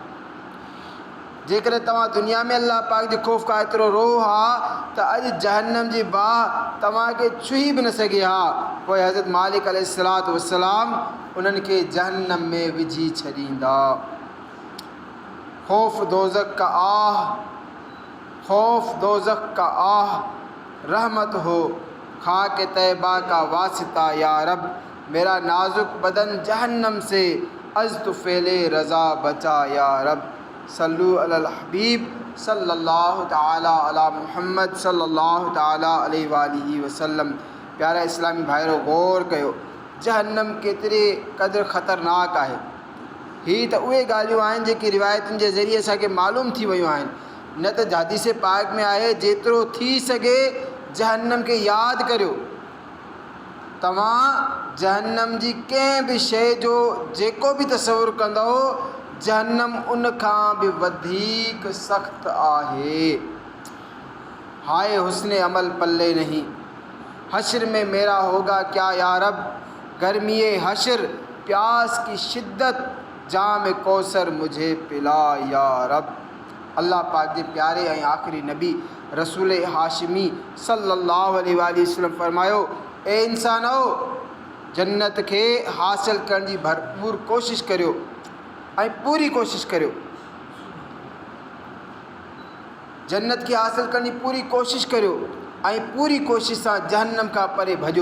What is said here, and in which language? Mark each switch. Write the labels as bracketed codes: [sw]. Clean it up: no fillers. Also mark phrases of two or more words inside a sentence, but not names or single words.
[sd] जेकर तव्हां दुनिया में अल्लाह पाक जे ख़ौफ़ खां एतिरो रोओ हा त अॼु जहन्नम जी बाहि तव्हांखे छुही बि न सघे हा। पोइ हज़रत मालिक अलैहिस्सलाम उन्हनि खे जहन्नम में विझी छॾींदा। [ur] خوف دوزخ کا آہ رحمت ہو، خاک طیبہ کا واسطہ یا رب، میرا نازک بدن جہنم سے از تو فیلے رضا بچا یا رب. [ar] صلوا على الحبيب صلى الله تعالى على محمد صلى الله تعالى عليه وآله وسلم. [sd] प्यारा इस्लामी भाइरो, गौर कयो जहन्नम केतिरे क़दुरु ख़तरनाक आहे। हीअ त उहे ॻाल्हियूं आहिनि जेके रिवायतुनि जे ज़रिए असांखे मालूम थी वियूं आहिनि। न त हदीस पाक में आहे, जेतिरो थी सघे जहन्नम खे यादि करियो। तव्हां जहन्नम जी कंहिं बि शइ जो जेको बि तसवुरु कंदव, जहन्नम उन खां बि वधीक सख़्तु आहे। [ur] ہائے حسن عمل پلے نہیں، حشر میں میرا ہوگا کیا یا رب، گرمی حشر پیاس کی شدت، جام کوثر مجھے پلا یا رب. [sd] अल्लाह पाक जे प्यारे ऐं आख़िरी नबी रसूल हाशिमी [ar] صلى الله عليه وسلم [sd] फरमायो, ए इंसानो, जन्नत खे हासिल करण जी भरपूर कोशिशि करियो ऐं पूरी कोशिशि करियो। जन्नत खे हासिल करण जी पूरी कोशिशि करियो ऐं पूरी कोशिशि सां जहन्नम खां परे भॼो।